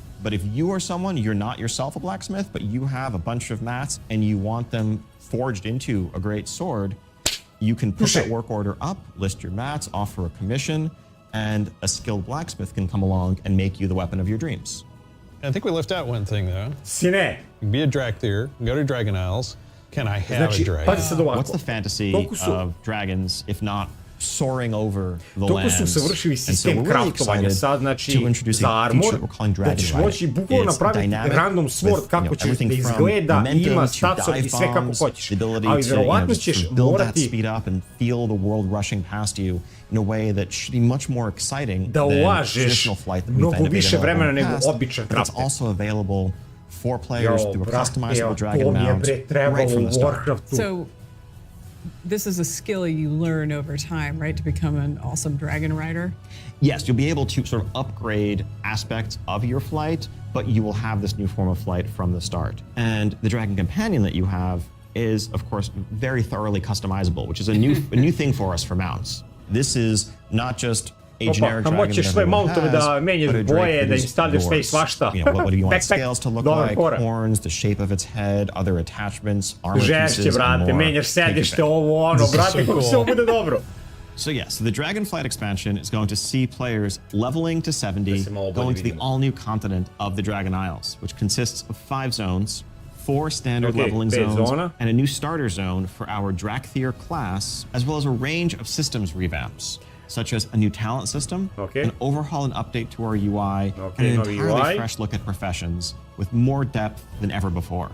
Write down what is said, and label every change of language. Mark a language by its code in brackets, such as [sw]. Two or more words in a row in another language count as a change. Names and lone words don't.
[en] But if you are someone, you're not yourself a blacksmith, but you have a bunch of mats and you want them forged into a great sword, you can push that work order up, list your mats, offer a commission, and a skilled blacksmith can come along and make you the weapon of your dreams. I think we left out one thing though. Sine. Be a Dracthyr, go to Dragon Isles. Can I have a dragon? What's the fantasy of dragons if not soaring over the lands? [sr] Toliko su savršili sistem kraftovanja sad, znači za armor, da ćeš moći bukvalno napraviti [en] random sword [sr] kako će da izgleda, ima statsa i sve kako hoćeš. Ali verovatno ćeš morati da ulažeš mnogo više vremena nego običan crafter. [en] For players through a customizable dragon mount right from the start. So this is a skill you learn over time, right, to become an awesome dragon rider? Yes, you'll be able to sort of upgrade aspects of your flight, but you will have this new form of flight from the start. And the dragon companion that you have is, of course, very thoroughly customizable, which is a new thing for us for mounts. This is not just a generic dragon [sr] moćeš sve mountove da menjaš boje, da im stavljaš sve i svašta. [en] What do you want scales to look like, horns, the shape of its head, other attachments, armor pieces, [sr] žešće, brate, menjaš sedište, ovo, ono, brate, kako se ovo bude dobro. [en] So so the Dragonflight expansion is going to see players leveling to 70, going to the all-new continent of the Dragon Isles, which consists of 5 zones, 4 standard leveling zones, and a new starter zone for our Dracthyr class, as well as a range of systems revamps, such as a new talent system, an overhaul and update to our UI, and an entirely fresh look at professions with more depth than ever before.